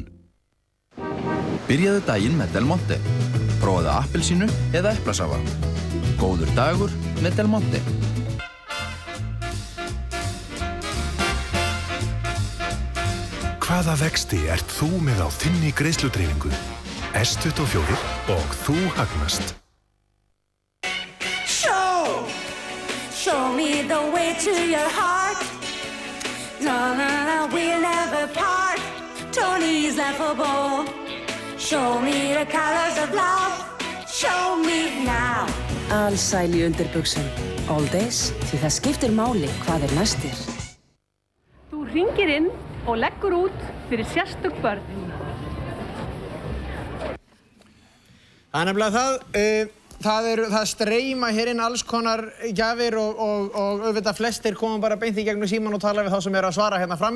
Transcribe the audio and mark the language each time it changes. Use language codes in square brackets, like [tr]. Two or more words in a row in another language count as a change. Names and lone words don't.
[is] Byrjaðu daginn með Del Monte. Prófaðu appelsínu eða eplasafa. Góður dagur með Del Monte. Hvaða vexti ert þú með á þinni greiðsludreifingu? S24 og þú hagnast. [en] Show me the way to your heart. No, we'll never part. Tony's laughable. Show me the colors of love. Show me now. [is] Alsæl í undirbuxum. [en] All days, [is] því það skiptir máli hvað næstir. Þú hringir inn og leggur út fyrir sérstök börn. Það nefnilega það. Það streyma hér inn alls konar gjafir og auðvitað flestir koma bara beint í gegnum síman og tala við þá sem að svara hérna frammi.